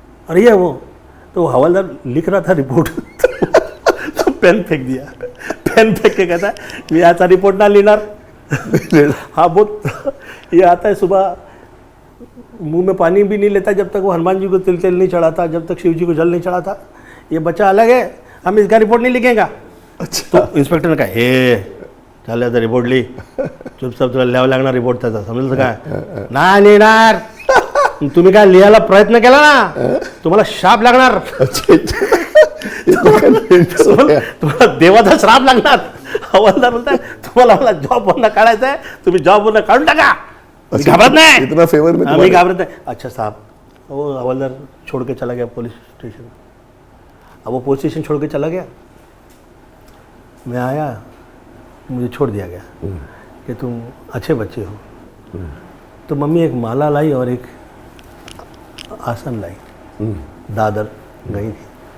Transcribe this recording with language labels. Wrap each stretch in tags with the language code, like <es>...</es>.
<hi>और ये वो तो हवलदार लिख रहा था रिपोर्ट। तो पेन फेंक दिया, पेन फेंक के कहता है</hi> <mr>मी आता रिपोर्ट ना लिहिणार।</mr> <hi>हाँ बहुत ये आता है, सुबह मुंह में पानी भी नहीं लेता जब तक वो हनुमान जी को तिल तेल नहीं चढ़ाता, जब तक शिव जी को जल नहीं चढ़ाता। ये बच्चा अलग है, हम इसका रिपोर्ट नहीं लिखेगा। अच्छा। तो इंस्पेक्टर ने कहा</hi> <mr>हे चालेल आता रिपोर्ट ली, चुपचाप तुला लिहावं लागणार रिपोर्ट त्याचा, समजलं काय, नाही लिहिणार, तुम्ही काय लिहायला प्रयत्न केला ना तुम्हाला शाप लागणार। तुम्हाला देवाचा श्राप लागणार। हवालदार बोलताय तुम्हाला मला जॉब वरनं काढायचं आहे, तुम्ही जॉब वरनं काढून टाका, मी घाबरत नाही,</mr> <hi>इतना फेवर में</hi> <mr>मी घाबरत नाही।</mr> <hi>अच्छा साहब, वो हवलदार छोड़ के चला गया पुलिस स्टेशन। अब वो पुलिस स्टेशन छोड़ के चला गया, मैं आया, मुझे छोड़ दिया गया कि तुम अच्छे बच्चे हो। तो मम्मी एक माला लाई और एक आसन लाई, दादर गई थी।</hi>